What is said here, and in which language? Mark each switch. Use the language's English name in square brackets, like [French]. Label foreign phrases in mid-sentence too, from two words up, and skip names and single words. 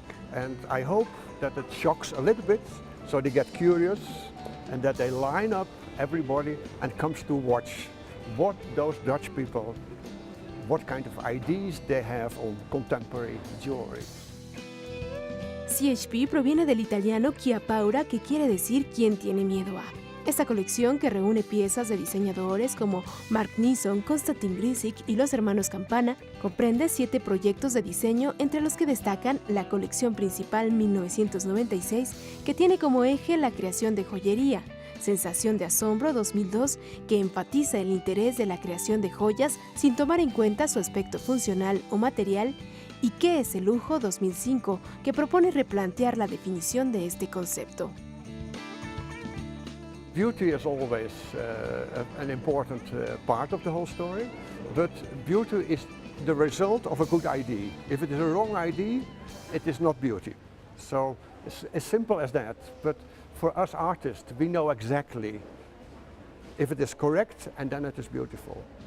[English] And I hope that it shocks a little bit so they get curious and that they line up everybody and comes to watch what those Dutch people, what kind of ideas they have on contemporary jewelry. [Spanish] CHP proviene del italiano [Italian] chi ha paura, [Spanish] que quiere decir quien tiene miedo a. Esta colección, que reúne piezas de diseñadores como Mark Neeson, Konstantin Grisic y los hermanos Campana, comprende 7 proyectos de diseño, entre los que destacan la colección principal 1996, que tiene como eje la creación de joyería, Sensación de Asombro 2002, que enfatiza el interés de la creación de joyas sin tomar en cuenta su aspecto funcional o material, y ¿Qué es el lujo? 2005, que propone replantear la definición de este concepto. [English] Beauty is always an important part of the whole story, but beauty is the result of a good idea. If it is a wrong idea, it is not beauty. So it's as simple as that. But for us artists, we know exactly if it is correct, and then it is beautiful.